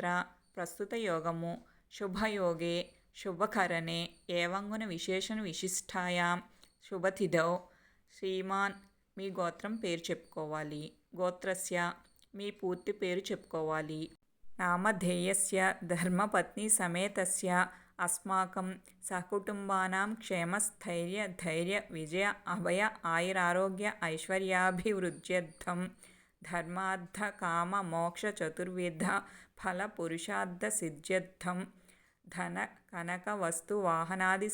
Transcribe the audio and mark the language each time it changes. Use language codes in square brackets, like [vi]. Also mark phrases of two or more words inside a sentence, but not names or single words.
[sa] ప్రస్తుత యోగము శుభయోగే శుభకరణే ఏవంగున విశేషణ విశిష్టాయాం శుభతిథౌ. [te] శ్రీమాన్ మీ గోత్రం పేరు చెప్పుకోవాలి. గోత్రస్య మీ పూర్తి పేరు చెప్పుకోవాలి. [sa] నామధేయస్య ధర్మపత్ని సమేతస్య अस्माकं सहकुटुम्बानां क्षेमस्थैर्य धैर्य विजय अभय आयुरारोग्य ऐश्वर्याभिवृद्ध्यर्थं धर्मार्थ काम मोक्ष चतुर्विध फल पुरुषार्थ सिद्ध्यर्थं धन कनक वस्तु वाहनादि